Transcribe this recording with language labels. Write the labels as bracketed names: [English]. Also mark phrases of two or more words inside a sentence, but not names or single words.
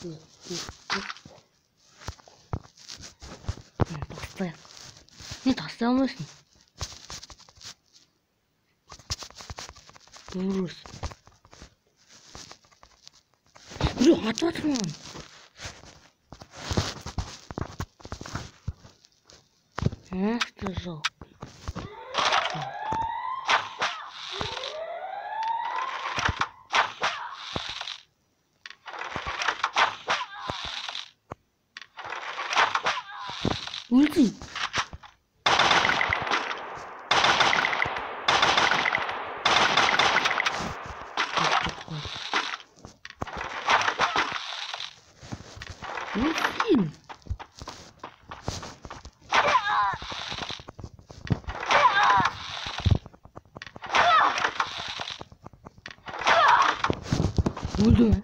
[Kazakh] Тастайық. Не тастай алмайсың? Дұрыс. Біреу атып жатыр маған. [Russian] Что жалко. Уйди. Уйди. [Turkish] Öldü mü?